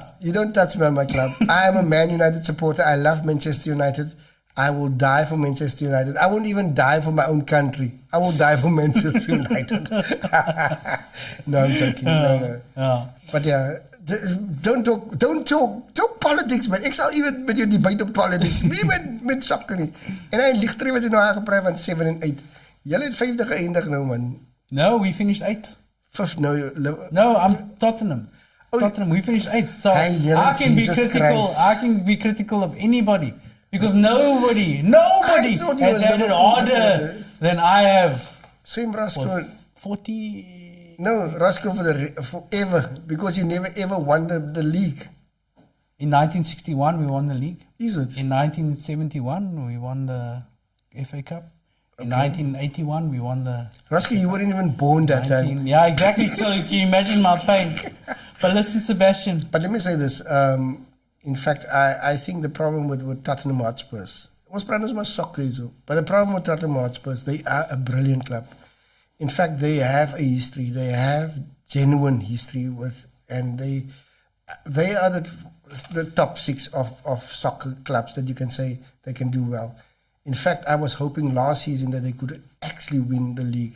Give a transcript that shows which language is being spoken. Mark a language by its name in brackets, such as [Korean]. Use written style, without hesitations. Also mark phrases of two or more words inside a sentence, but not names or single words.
[English] You don't touch me on my club. I am a Man United supporter. I love Manchester United. I will die for Manchester United. I won't even die for my own country. I will die for Manchester United. No, I'm joking. No. But yeah, don't talk politics, man. [Afrikaans] Ek sal even met jou debate op politics. Nie met sokker nie. En hy ligter wat jy nou aangepraat van 7 en 8. Julle het 5de geëindig nou, man. [English] No, we finished 8th. 5th, no. No, I'm Tottenham. Tottenham, we finished 8th. So I can be critical of anybody. Because nobody has had it harder than I have. Same Roscoe. 40... No, Roscoe forever, because you never ever won the league. In 1961, we won the league. Is it? In 1971, we won the FA Cup. In 1981, we won the... Roscoe, you weren't even born that time. Yeah, exactly. So you can imagine my pain. But listen, Sebastian. But let me say this. In fact, I think the problem with Tottenham Hotspurs, [Afrikaans] ons praat ons maar soccer hier so, [English] but the problem with Tottenham Hotspurs, they are a brilliant club. In fact, they have a history. They have genuine history and they are the top 6 of soccer clubs that you can say they can do well. In fact, I was hoping last season that they could actually win the league.